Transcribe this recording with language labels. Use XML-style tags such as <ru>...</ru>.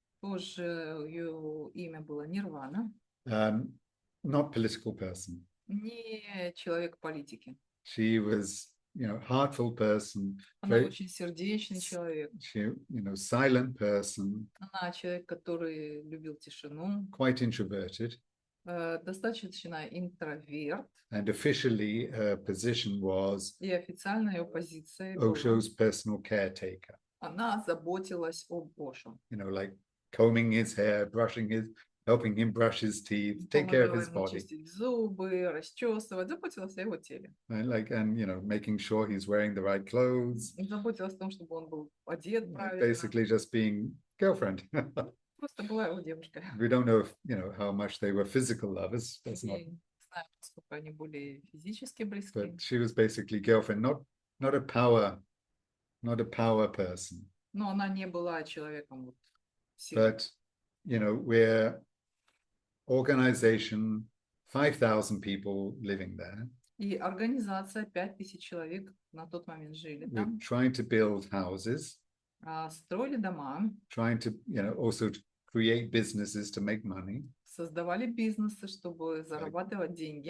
<ru>тоже ее имя было Нирвана,</ru> <en>not political person.</en> <ru>не человек политики.</ru> <en>She was, heartful person,</en> <ru>Она очень сердечный человек.</ru> <en>she, silent person,</en> <ru>Она человек, который любил тишину,</ru> <en>quite introverted.</en> <ru>достаточно интроверт.</ru> <en>And officially her position was</en> <ru>И официально ее позиция была,</ru> <en>Osho's personal caretaker.</en> <ru>она заботилась об Ошо.</ru> <en>Like combing his hair, helping him brush his teeth, take care of</en> <ru>Помогала</ru> <en>his</en> <ru>ему</ru> <en>body.</en> <ru>чистить зубы, расчесывать, заботилась о его теле.</ru> <en>And making sure he's wearing the right clothes.</en> <ru>Заботилась о том, чтобы он был одет правильно.</ru> <en>Basically just being girlfriend.</en> <ru>Просто была его девушка.</ru> <en>We don't know if, how much they were physical lovers. That's not.</en> <ru>Не знаю, насколько они были физически близки.</ru> <en>But she was basically girlfriend, not a power person.</en> <ru>Но она не была человеком вот силы.</ru> <en>But we're organization, 5,000 people living there.</en> <ru>И организация 5000 человек на тот момент жили</ru> <en>We're</en> <ru>там.</ru> <en>trying to build houses,</en> <ru>Строили дома,</ru> <en>trying to, also create businesses to make money,</en> <ru>создавали бизнесы, чтобы зарабатывать деньги.</ru>